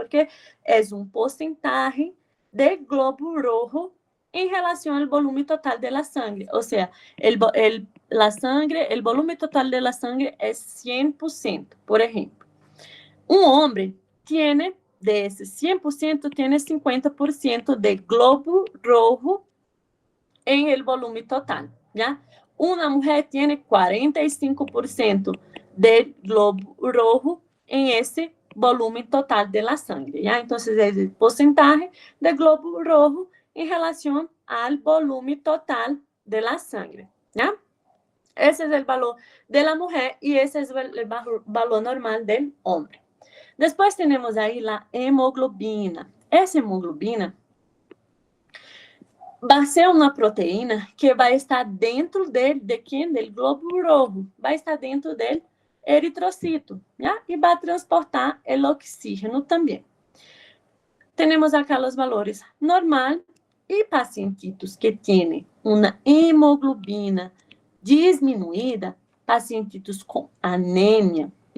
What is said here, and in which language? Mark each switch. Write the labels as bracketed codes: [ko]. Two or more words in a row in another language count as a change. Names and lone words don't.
[pt] Porque é porcentagem de [es] globo rojo [pt] em relação ao volume total da sangue. Ou seja, o volume total da sangue é 100%. Por exemplo, homem tem, desses 100%, tem 50% de [es] globo rojo [pt] em el volume total. ¿Ya? [es] Una mujer tiene 45% del globo rojo en ese volumen total de la sangre, ¿ya? Entonces, es el porcentaje de globo rojo en relación al volumen total de la sangre, ¿ya? Ese es el valor de la mujer y ese es el valor normal del hombre. Después tenemos ahí la hemoglobina. [pt] Essa hemoglobina vai ser uma proteína que vai estar dentro de quem? [es] Del globo rojo. [pt] Vai estar dentro del eritrocito, né? E vai transportar o oxígeno também. Temos acá os valores normal e pacientitos que têm uma hemoglobina diminuída, pacientitos com anemia, né?